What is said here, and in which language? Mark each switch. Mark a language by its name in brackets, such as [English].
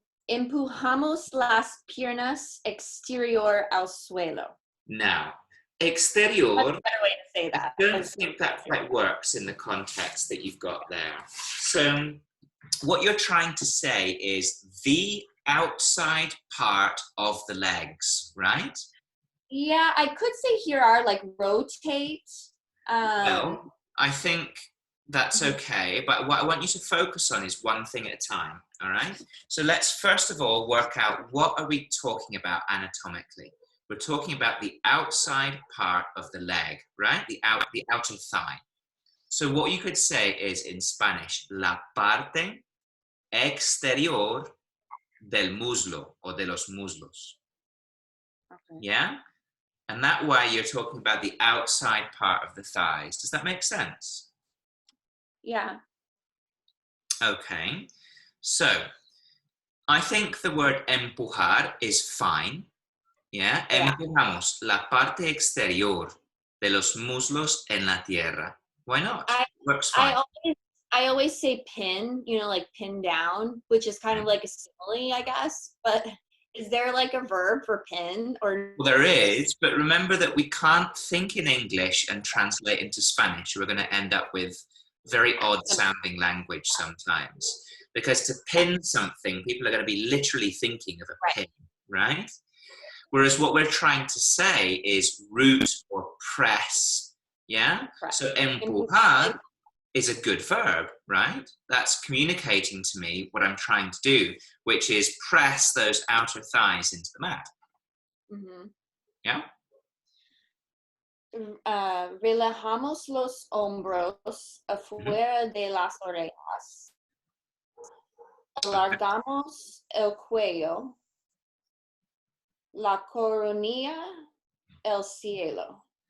[Spanish] Empujamos las piernas exterior al suelo. [English] Now, That's exterior, a better way to say that. I don't think that quite works in the context that you've got there. So what you're trying to say is the outside part of the legs, right? Yeah, I could say here are like rotate. Well, I think that's okay, but what I want you to focus on is one thing at a time, all right? So let's first of all work out what are we talking about anatomically. We're talking about the outside part of the leg, right? The outer thigh. So what you could say is in Spanish, [Spanish] la parte exterior del muslo [English] or [Spanish] de los muslos. [English] Okay. Yeah? And that way you're talking about the outside part of the thighs. Does that make sense? Yeah. Okay. So I think the word empujar is fine. Yeah. [Spanish] Empujamos la parte exterior de los muslos en la tierra. [English] Why not? Works fine. I always say pin, like pin down, which is kind of like a simile, I guess. But is there like a verb for pin or? Well, there is, but remember that we can't think in English and translate into Spanish. We're going to end up with very odd sounding language sometimes. Because to pin something, people are going to be literally thinking of a pin, right? Whereas what we're trying to say is root or press, yeah? Correct. So empujar is a good verb, right? That's communicating to me what I'm trying to do, which is press those outer thighs into the mat. Mm-hmm. Yeah? [Spanish] Relajamos los hombros afuera de las orejas. Alargamos el cuello. La coronilla, el cielo.